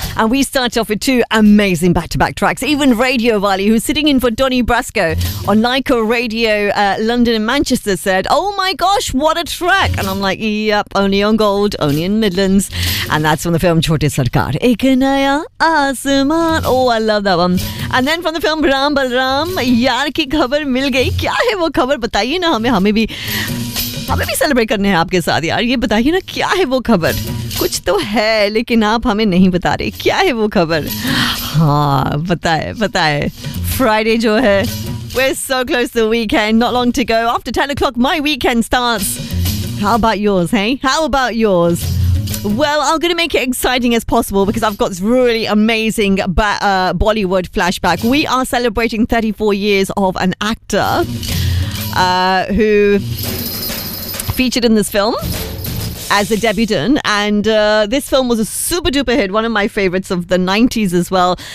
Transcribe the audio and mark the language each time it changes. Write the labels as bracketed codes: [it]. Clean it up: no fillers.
[en] And we start off with two amazing back-to-back tracks. Even Radio Wally, who's sitting in for Donny Brasco on Leica Radio London and Manchester, said, "Oh my gosh, what a track." And I'm like, yep, only on Gold, only in Midlands. And that's from the film Chote Sarkar. Ek Naya Aasman. Oh, I love that one. And then from the film [hi] Ram Balram, यार की खबर मिल गई. क्या है वो खबर? Bataiye na hame, हमें भी सेलिब्रेट करने हैं आपके साथ यार. ये बताइए ना, क्या है वो खबर? कुछ तो है लेकिन आप हमें नहीं बता रहे, क्या है वो खबर? हाँ बताए बताए. फ्राइडे जो है, [en] we're so close to the weekend, not long to go. After 10 o'clock my weekend starts. How about yours, hey? How about yours? Well, I'm going to make it exciting as possible because I've got this really amazing Bollywood flashback. We are celebrating 34 years of an actor who featured in this film as a debutant, and this film was a super duper hit, one of my favorites of the 90s as well.